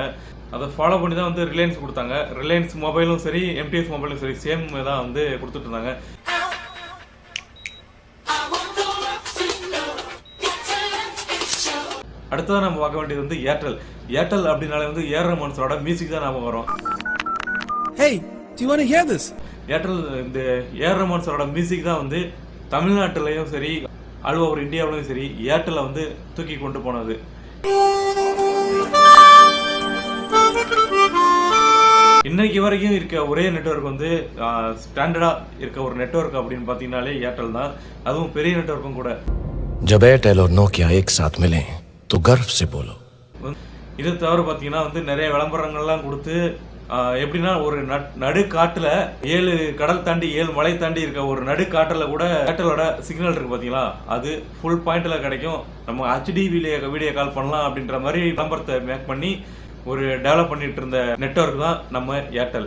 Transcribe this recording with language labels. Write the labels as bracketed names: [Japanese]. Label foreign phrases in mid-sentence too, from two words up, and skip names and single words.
[Tamil] அதை ஃபாலோ பண்ணி தான் வந்து ரிலையன்ஸ் கொடுத்தாங்க. ரிலையன்ஸ் மொபைலும் சரி MTS மொபைலும் சரி சேம் தான் வந்து கொடுத்துட்டு இருந்தாங்க. அடுத்ததான் நம்ம பார்க்க வேண்டியது வந்து ஏர்டெல் அப்படின்னாலே வந்து ஏஆர் ரஹ்மானோட மியூசிக் தான் ஞாபகம் வரும். [English] Hey, do you want to hear this? [Tamil] ஏர்டெல் இந்த ஏஆர் ரஹ்மானோட மியூசிக் தான் வந்து தமிழ்நாட்டிலையும் சரி [English] all over [Tamil] இந்தியாவிலும் சரி ஏர்டெல்லை வந்து தூக்கி கொண்டு போனது. இன்னைக்கு வரைக்கும் இருக்க ஒரே நெட்வொர்க் வந்து ஸ்டாண்டர்டா இருக்க ஒரு நெட்வொர்க் அப்படின்னு பார்த்தீங்கன்னாலே ஏர்டெல் தான். அதுவும் பெரிய நெட்வொர்க்கும் கூட. [Hindi] जब एयरटेल और नोकिया एक साथ मिले तो गर्व से बोलो. [Tamil] இது தவிர பார்த்தீங்கன்னா வந்து நிறைய விளம்பரங்கள்லாம் கொடுத்து எப்படின்னா ஒரு நடு காட்டுல 7 கடல் தாண்டி 7 மலை தாண்டி இருக்க ஒரு நடு காட்டுல கூட ஏர்டெலோட சிக்னல் இருக்கு பார்த்தீங்களா, அது [English] full pointல [Tamil] கிடைக்கும். நம்ம [English] HD video call [Tamil] பண்ணலாம் அப்படின்ற மாதிரி விளம்பரத்தை மேக் பண்ணி ஒரு டெவலப் பண்ணிட்டு இருந்த நெட்வொர்க் தான் நம்ம ஏர்டெல்.